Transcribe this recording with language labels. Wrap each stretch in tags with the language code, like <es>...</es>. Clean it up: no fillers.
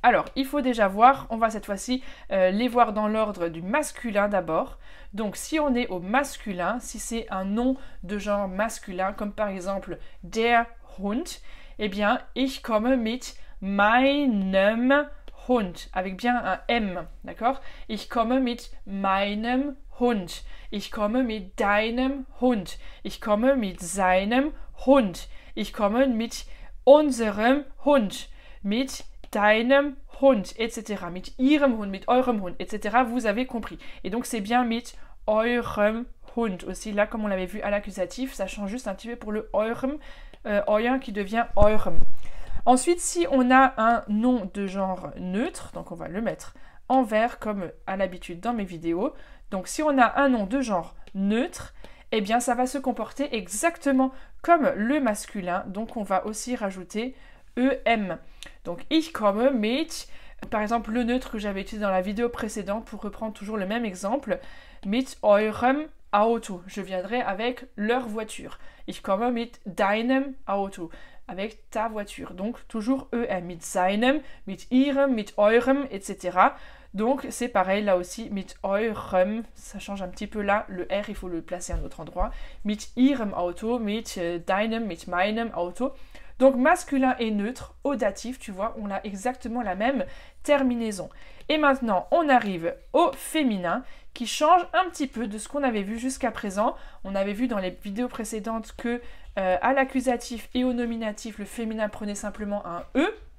<fr>Alors, il faut déjà voir, on va cette fois-ci les voir dans l'ordre du masculin d'abord. Donc, si on est au masculin, si c'est un nom de genre masculin, comme par exemple der Hund, eh bien,</fr> <de>ich komme mit meinem Hund,</de> <fr>avec bien un M, d'accord?</fr> <de>Ich komme mit meinem Hund. Ich komme mit deinem Hund. Ich komme mit seinem Hund. Ich komme mit unserem Hund. Mit deinem Hund, etc. Mit ihrem Hund, mit eurem Hund, etc.</de> <fr>Vous avez compris. Et donc c'est bien</fr> <de>mit eurem Hund.</de> <fr>Aussi là, comme on l'avait vu à l'accusatif, ça change juste un petit peu pour le eurem, euer qui devient eurem. Ensuite, si on a un nom de genre neutre, donc on va le mettre en vert comme à l'habitude dans mes vidéos. Donc si on a un nom de genre neutre, eh bien ça va se comporter exactement comme le masculin. Donc on va aussi rajouter EM. Donc,</fr> <de>ich komme mit,</de> <fr>par exemple, le neutre que j'avais utilisé dans la vidéo précédente, pour reprendre toujours le même exemple,</fr> <de>mit eurem Auto.</de> <fr>Je viendrai avec leur voiture.</fr> <de>Ich komme mit deinem Auto.</de> <fr>Avec ta voiture.</fr> <de>Donc, toujours EM. Mit seinem, mit ihrem, mit eurem, etc.</de> <fr>Donc, c'est pareil là aussi,</fr> <de>mit eurem,</de> <fr>ça change un petit peu là, le R, il faut le placer à un autre endroit.</fr> <de>Mit ihrem Auto, mit deinem, mit meinem Auto.</de> <fr>Donc masculin et neutre, au datif, tu vois, on a exactement la même terminaison. Et maintenant, on arrive au féminin, qui change un petit peu de ce qu'on avait vu jusqu'à présent. On avait vu dans les vidéos précédentes que à l'accusatif et au nominatif, le féminin prenait simplement un E.</fr>